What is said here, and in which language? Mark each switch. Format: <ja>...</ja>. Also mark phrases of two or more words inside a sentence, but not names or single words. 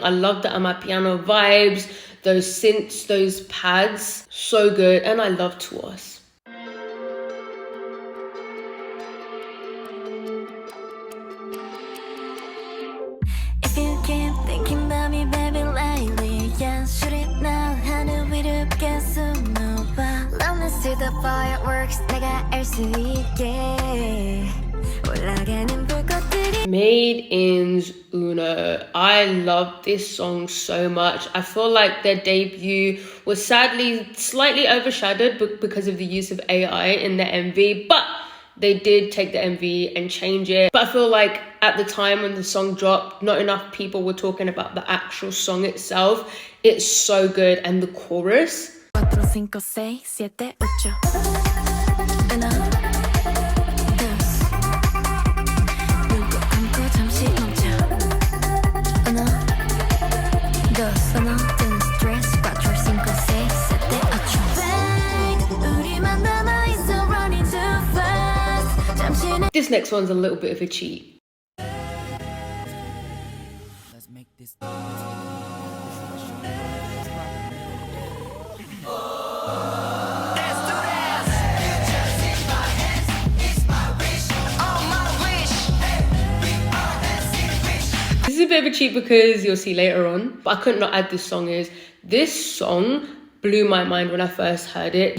<en>I love the amapiano vibes, those synths, those pads, so good. And I love Tuos. If you keep thinking about me, baby, lately, yeah, shoot it now.</en> <ko>하늘 위를 계속 놓아.</ko> <en>Let me see the fireworks.</en> <ko>내가 알 수 있게 올라가는 불꽃들이.</ko> <en>Made in's Uno. I love this song so much. I feel like their debut was sadly slightly overshadowed because of the use of AI in the MV, but they did take the MV and change it. But I feel like at the time when the song dropped, not enough people were talking about the actual song itself. It's so good. And the chorus. 4, 5, 6, 7, 8.</en> <es>Una, dos.</es> <ko>눈 꼭 감고 잠시 멈춰.</ko> <es>Una, dos. Una, dos, tres, cuatro, cinco, seis, siete, ocho.</es> <ko>Bang, 우리만 남아있어</ko> <en>running too fast.</en> <ko>잠시는.</ko> <en>This next one's a little bit of a cheat. Let's make this. This is a bit of a cheat because you'll see later on, but I could not add this song is, this song blew my mind when I first heard it.</en>